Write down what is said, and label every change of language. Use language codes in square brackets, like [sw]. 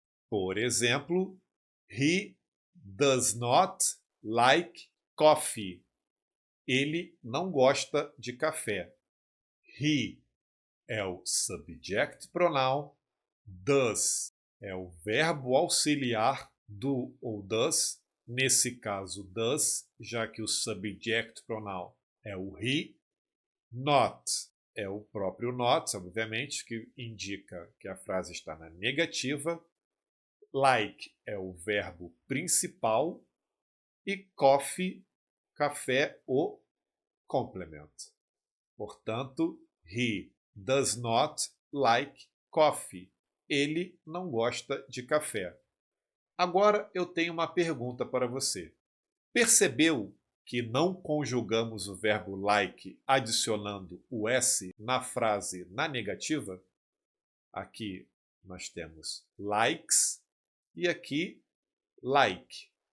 [pt] Por exemplo, [en] he does not like coffee. [pt] Ele não gosta de café. He é o subject pronoun, does é o verbo auxiliar do ou does, nesse caso does, já que o subject pronoun é o he. Not é o próprio not, obviamente, que indica que a frase está na negativa. Like é o verbo principal e coffee, café, o complemento. Portanto, [en] he does not like coffee. [pt] Ele não gosta de café. Agora eu tenho uma pergunta para você. Percebeu que não conjugamos o verbo like adicionando o s na frase na negativa? Aqui nós temos likes e aqui like.